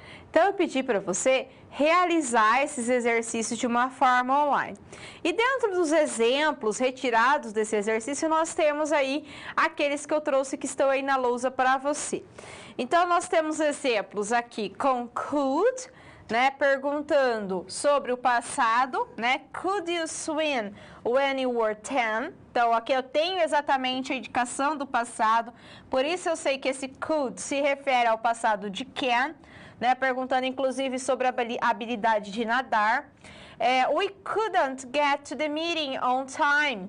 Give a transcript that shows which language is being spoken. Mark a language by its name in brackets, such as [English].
[Portuguese] Então, eu pedi para você realizar esses exercícios de uma forma online. E dentro dos exemplos retirados desse exercício, nós temos aí aqueles que eu trouxe que estão aí na lousa para você. Então, nós temos exemplos aqui com could, né, perguntando sobre o passado, né? [English] Could you swim when you were 10? [Portuguese] Então, aqui eu tenho exatamente a indicação do passado, por isso eu sei que esse could se refere ao passado de can, né, perguntando inclusive sobre a habilidade de nadar. [English] We couldn't get to the meeting on time.